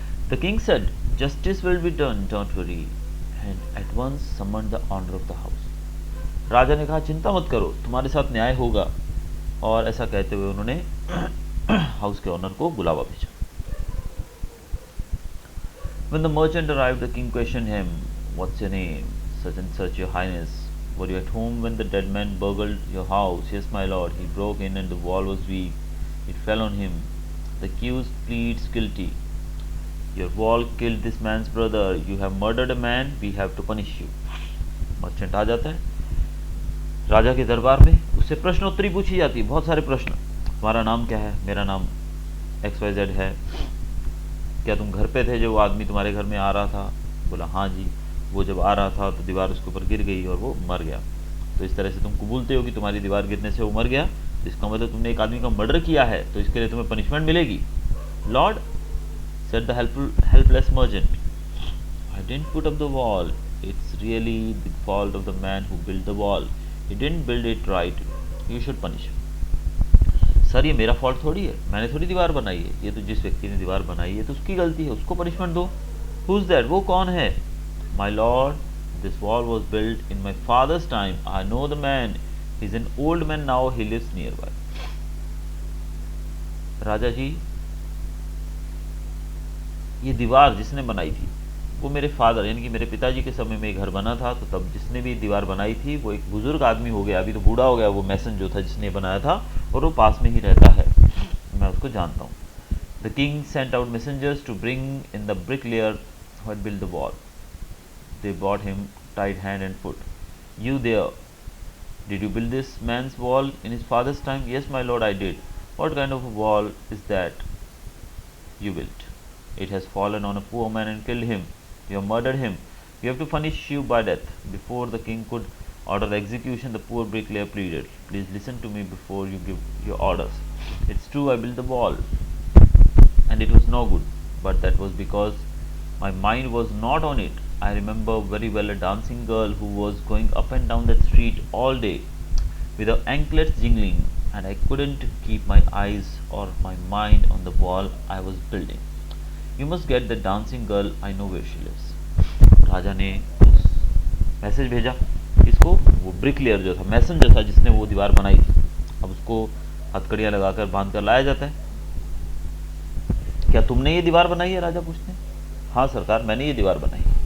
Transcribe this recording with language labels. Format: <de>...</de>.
<en>The king said, justice will be done, don't worry, and at once summoned the honour of the house.</en> <hi>राजा ने कहा चिंता मत करो, तुम्हारे साथ न्याय होगा, और ऐसा कहते हुए उन्होंने हाउस के ऑनर को बुलावा भेजा।</hi> <en>When the merchant arrived, the king questioned him, What's your name? Such and such, your highness. Were you at home when the dead man burgled your house? Yes, my lord. He broke in and the wall was weak. It fell on him. The accused pleads guilty. Your wall killed this man's brother. You have murdered a man. We have to punish you.</en> <hi>Merchant आ जाता है राजा के दरबार में, उससे उससे प्रश्नोत्तरी पूछी जाती है, बहुत सारे प्रश्न। तुम्हारा नाम क्या है? मेरा नाम XYZ है। क्या तुम घर पे थे जब वो आदमी तुम्हारे घर में आ रहा था? बोला हाँ जी। वो जब आ रहा था तो दीवार उसके ऊपर गिर गई और वो मर गया। तो इस तरह से तुम कबूलते हो कि तुम्हारी दीवार गिरने से वो मर गया, तो इसका मतलब तुमने एक आदमी का मर्डर किया है, तो इसके लिए तुम्हें पनिशमेंट मिलेगी।</hi> <en>Lord, said the helpless merchant, I didn't put up the wall. It's really the fault of the man who built the wall. He didn't build it right. You should punish him.</en> <hi>Sir ये मेरा fault थोड़ी है, मैंने थोड़ी दीवार बनाई है, ये तो जिस व्यक्ति ने दीवार बनाई है तो उसकी गलती है, उसको पनिशमेंट दो।</hi> <en>Who's that?</en> <hi>वो कौन है?</hi> <en>My lord, this wall was built in my father's time. I know the man. He's an old man now. He lives nearby.</en> <hi>राजा जी, ये दीवार जिसने बनाई थी वो मेरे फादर यानी कि मेरे पिताजी के समय में ये घर बना था, तो तब जिसने भी दीवार बनाई थी वो एक बुजुर्ग आदमी हो गया, अभी तो बूढ़ा हो गया वो मैसन जो था जिसने बनाया था, और वो पास में ही रहता है, मैं उसको जानता हूँ।</hi> <en>The king sent out messengers to bring in the bricklayer who had built the wall. They brought him tied hand and foot. You there, did you build this man's wall in his father's time? Yes my lord, I did. What kind of wall is that you built? It has fallen on a poor man and killed him. You have murdered him. You have to punish you by death. Before the king could order the execution, the poor bricklayer pleaded, please listen to me before you give your orders. It's true I built the wall and it was no good, but that was because my mind was not on it. I remember very well a dancing girl who was going up and down that street all day with her anklets jingling, and I couldn't keep my eyes or my mind on the wall I was building. You must get the dancing girl. I know where she lives.</en> <hi>राजा ने उस message भेजा इसको, वो bricklayer जो था, मैसन जो था जिसने वो दीवार बनाई थी, अब उसको हथकड़ियाँ लगाकर बांध कर लाया जाता है। क्या तुमने ये दीवार बनाई है? राजा पूछते हैं। हाँ सरकार, मैंने ये दीवार बनाई।</hi>